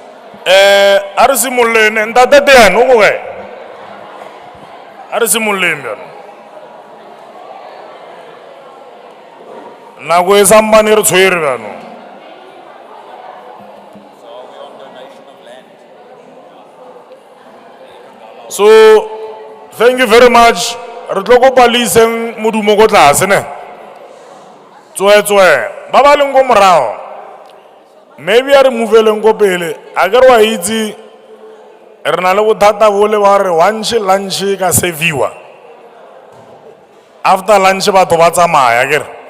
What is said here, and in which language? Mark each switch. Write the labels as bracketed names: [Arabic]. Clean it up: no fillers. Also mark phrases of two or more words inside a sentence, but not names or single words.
[Northern Sotho] A re simolleng ntate Teane o ko kae? A re simolleng bjalo. Nako e sampane re tshwere bjalo. [English] So, thank you very much. [Northern Sotho] Re tlo kopa le iseng modumo ko tlase ne. Tswe. Ba ba leng ko morago. Maybe a re moveleng ko pele. A ke re wa itse re na le bothata bole ba re [English] once lunch [Northern Sotho] e ka serviwa. [English] After lunch [Northern Sotho] batho ba tsamaya ke re.